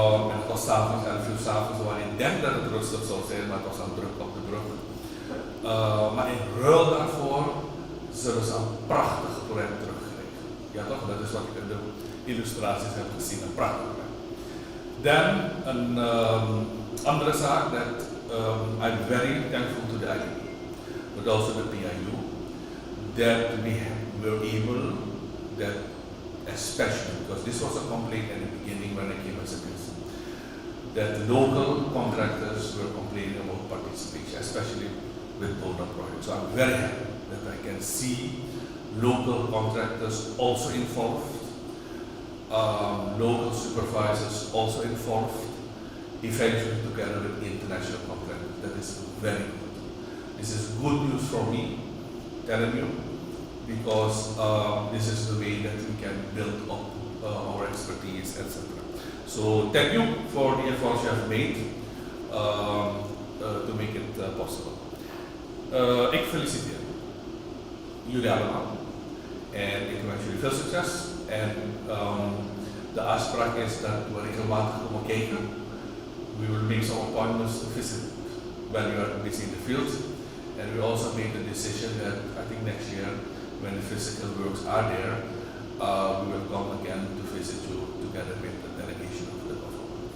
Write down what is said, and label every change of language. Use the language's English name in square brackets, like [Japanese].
[Dutch] En het was s'avonds 11 uur s'avonds, waar ik denk dat het rustig zou zijn, maar het was dan druk op de brug. Maar in ruil daarvoor zullen ze een prachtig project terugkrijgen. Ja toch, dat is wat ik in de illustraties heb gezien, een prachtig project. Dan een andere zaak dat [English] I'm very thankful to the IDB, but also the PIU, that we were able, that especially because this was a complaint in the beginning when I came as a minister, that local contractors were complaining about participation, especially with donor projects. So I'm very happy that I can see local contractors also involved, local supervisors also involved, eventually together with international contractors. That is very good. This is good news for me, telling you, because this is the way that we can build up our expertise, etc. So thank you for the efforts you have made to make it possible. [Dutch] Ik feliciteer jullie allemaal en ik wens jullie veel succes. En de afspraak is dat we regelmatig komen kijken. [English] We will make some appointments to visit when we are busy in the field. And we also made the decision that I think next year, when the physical works are there, we will come again to visit you together with the delegation of the government.